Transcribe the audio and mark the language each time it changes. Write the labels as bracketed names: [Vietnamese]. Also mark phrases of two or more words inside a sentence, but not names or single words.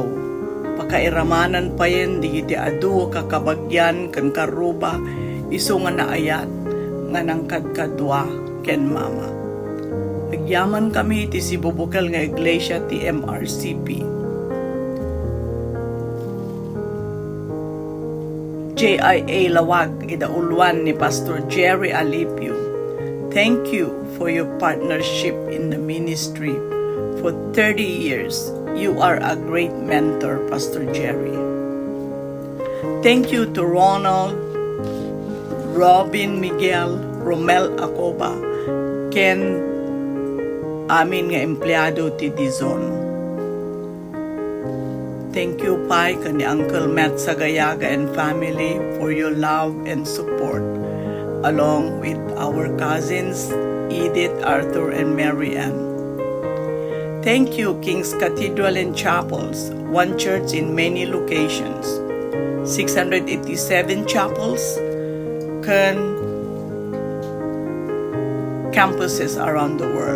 [Iloko] Pakairamanan pa yen di iti adu kakabagyan ken karuba iso nga naayat nga nangkadkadwa ken mama. Nagyaman kami iti si bubukal nga iglesia ti MRCP. JIA Lawag, idauluan ni Pastor Jerry Alipio. [English] Thank you for your partnership in the ministry for 30 years. You are a great mentor, Pastor Jerry. Thank you to Ronald, Robin Miguel, Romel Acoba, Ken, [Iloko] amin nga empleyado ti Dizon. [English] Thank you, Pai, kani Uncle Matt Sagayaga and family for your love and support, along with our cousins, Edith, Arthur, and Mary Ann. Thank you, King's Cathedral and Chapels, one church in many locations, 687 chapels, campuses around the world.